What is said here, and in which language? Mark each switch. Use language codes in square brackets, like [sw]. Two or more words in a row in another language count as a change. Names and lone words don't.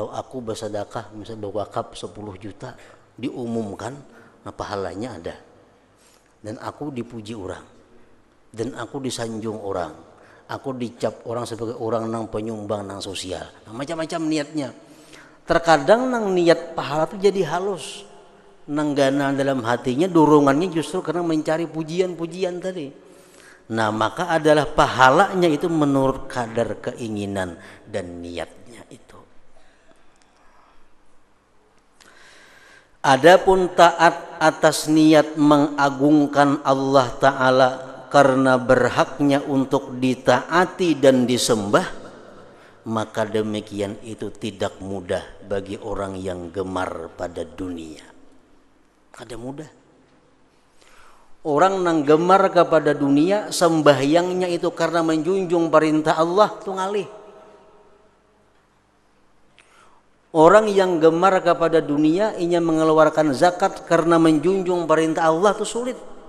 [id] Kalau aku bersedekah misalnya berwakaf 10 juta diumumkan, nah pahalanya ada. Dan aku dipuji orang. Dan aku disanjung orang. Aku dicap orang sebagai orang nang penyumbang nang sosial. Nah, macam-macam niatnya. Terkadang nang niat pahala itu jadi halus. Nanggana dalam hatinya dorongannya justru karena mencari pujian-pujian tadi. Nah, maka adalah pahalanya itu menurut kadar keinginan dan niatnya itu. Adapun taat atas niat mengagungkan Allah Ta'ala karena berhaknya untuk ditaati dan disembah, maka demikian itu tidak mudah bagi orang yang gemar pada dunia. [bjn] Kada mudah. Orang nang gemar kepada dunia, sembahyangnya itu karena menjunjung perintah Allah itu ngalih. [id] Orang yang gemar kepada dunia, inya mengeluarkan zakat karena menjunjung perintah Allah itu sulit.